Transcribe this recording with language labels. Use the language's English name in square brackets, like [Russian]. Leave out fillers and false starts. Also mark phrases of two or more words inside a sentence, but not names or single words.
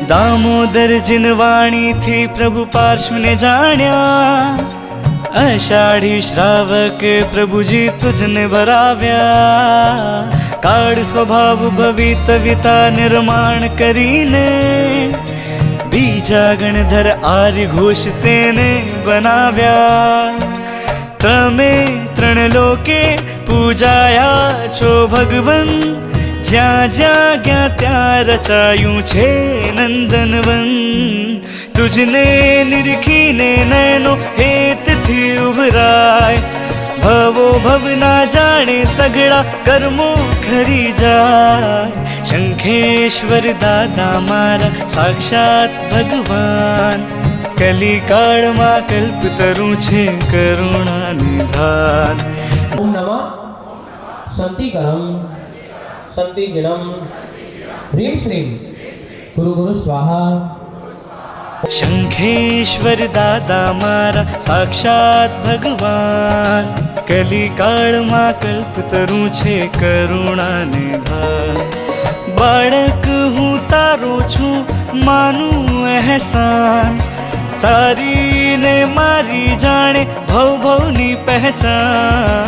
[Gujarati] દામોદર જિનવાણી થી પ્રભુ પાર્શ્વ ને જાણ્યા, અષાઢી શ્રાવક પ્રભુ જી તુઝને ભરાવ્યા। કાળ સ્વભાવ ભવિતવિતા નિર્માણ કરીને, બીજા ગણધર આર્ય ઘોષ તેને બનાવ્યા। તમે ત્રણ લોકે પૂજાયા છો ભગવન, જ્યા જ્યા ગ્યા ત્યા રચાયૂં છે નંદનવન। તુઝને નિરખીને નૈનો હેત થી ઉભરાય, ભવો ભવ ના જાને સગડા કર્મો ખરી જાય। શંખેશ્વર દાદા મારા સાક્ષાત ભગવાન, કલિકાળ મા કલ્પતરુ છે કરુણા નિધાન। [Sanskrit] ओम नमः शांतिकरम शांतिजनम ह्रीं श्रीं गुरु गुरु स्वाहा। [Gujarati] શંખેશ્વર દાદા મારા સાક્ષાત ભગવાન, કલિકાળ મા કલ્પતરુ છે કરુણા નિધાન। બાળક હૂં તારો છૂ માનૂ એહસાન, તારી ને મારી જાને ભવ ભવની પહચાન।